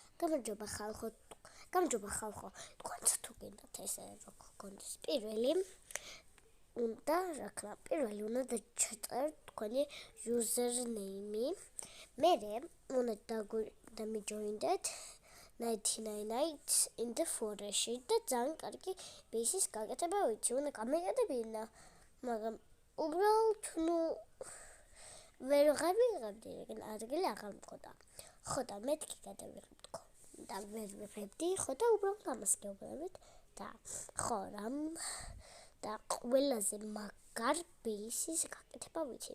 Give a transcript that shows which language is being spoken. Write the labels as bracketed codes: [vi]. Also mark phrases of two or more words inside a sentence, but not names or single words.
[ka] გამარჯობა ხალხო, თქვენც თუ გინდათ ესე როგორ გქონდეს პირველი უნდა უნდა დაჩაწეროთ თქვენი username. მერე უნდა დამიჯოინდეთ 99 nights in the forest და ძალიან კარგი ბეისის გაკეთება ვიცი, უნდა გამეკეთებინა, მაგრამ უბრალოდ ვერ ვიღებდი, ადგილი აღარ მქონდა. ხო და მეთქი გადავიღებდო და ვერ ვიღებდი, ხო და უბრალოდ ამას გეუბნებით და ხო რამ და ყველაზე მაგარ ბეისის გაკეთება ვიცი.